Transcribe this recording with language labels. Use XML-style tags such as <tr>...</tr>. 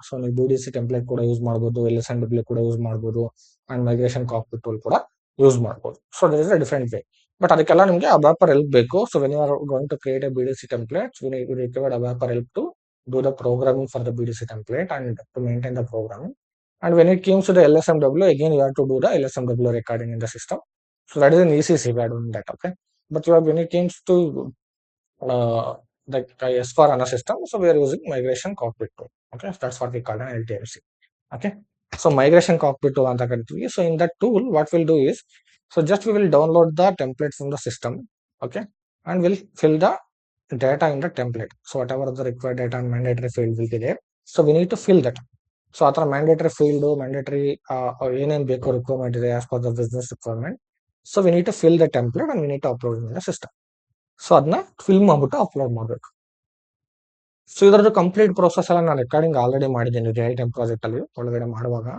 <kn>So ನೀವು BDC template ಕೂಡ use ಮಾಡ್ಬೋದು, LSMW ಕೂಡ ಯೂಸ್ ಮಾಡ್ಬೋದು, ಅಂಡ್ ಮೈಗ್ರೇಷನ್ ಕಾಕ್ಪಿಟ್ ಟೂಲ್ ಕೂಡ ಯೂಸ್ ಮಾಡ್ಬೋದು.</kn> <en>So there is a different way.</en> <kn>But ಅದಕ್ಕೆಲ್ಲ ನಿಮಗೆ ಅಬ್ಯಾಪರ್ ಹೆಲ್ಪ್ ಬೇಕು.</kn> <en>So when you are going to create a BDC template, you required ABAPer help to do the programming for the BDC template and to maintain the programming. And when it comes to the LSMW, again you have to do the LSMW recording in the system. So that is an ECC, we are doing that, okay. But when it comes to the S/4HANA system, so we are using migration cockpit tool, okay. So that's what we call an LTMC, okay. So migration cockpit tool</en> <kn>anta karತೀವಿ.</kn> <en>So in that tool, what we'll do is, so just we will download the template from the system, okay, and we'll fill the data in the template. So whatever the required data and mandatory field will be there. So we need to fill that.</en> <kn>So ಆ ಥರ mandatory field, mandatory ಏನೇನು ಬೇಕೋ requirement ಇದೆ</kn> <en>As per the business requirement. So we need to fill the template and we need to upload in the system.</en> <kn>So ಅದನ್ನ fill ಮಾಡ್ಬಿಟ್ಟು upload ಮಾಡಬೇಕು. So ಇದರದ್ದು complete process ಎಲ್ಲ ನಾನು ರೆಕಾರ್ಡಿಂಗ್ ಆಲ್ರೆಡಿ ಮಾಡಿದ್ದೀನಿ RealTime ಪ್ರಾಜೆಕ್ಟ್ ಅಲ್ಲಿ ಒಳಗಡೆ ಮಾಡುವಾಗ.</kn>